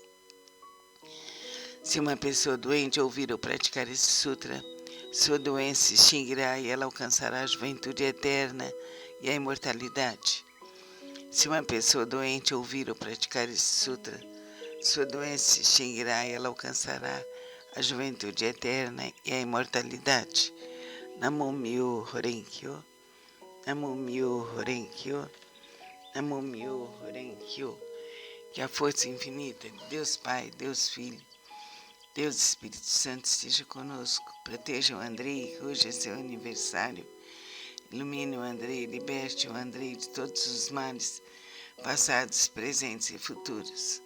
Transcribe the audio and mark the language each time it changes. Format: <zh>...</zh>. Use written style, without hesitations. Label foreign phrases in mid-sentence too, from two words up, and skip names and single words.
<pt>Se uma pessoa doente ouvir ou praticar este sutra, sua doença se extinguirá e ela alcançará a juventude eterna e a imortalidade. Se uma pessoa doente ouvir ou praticar este sutra, sua doença se extinguirá e ela alcançará a juventude eterna e a imortalidade.</pt> <ja>なみょう蓮華経、なみょう蓮華経、なみょう蓮華経.</ja> <pt>Que a força infinita de Deus Pai, Deus Filho, Deus Espírito Santo esteja conosco. Proteja o Andrei, que hoje é seu aniversário. Ilumine o Andrei, liberte o Andrei de todos os males, passados, presentes e futuros.</pt>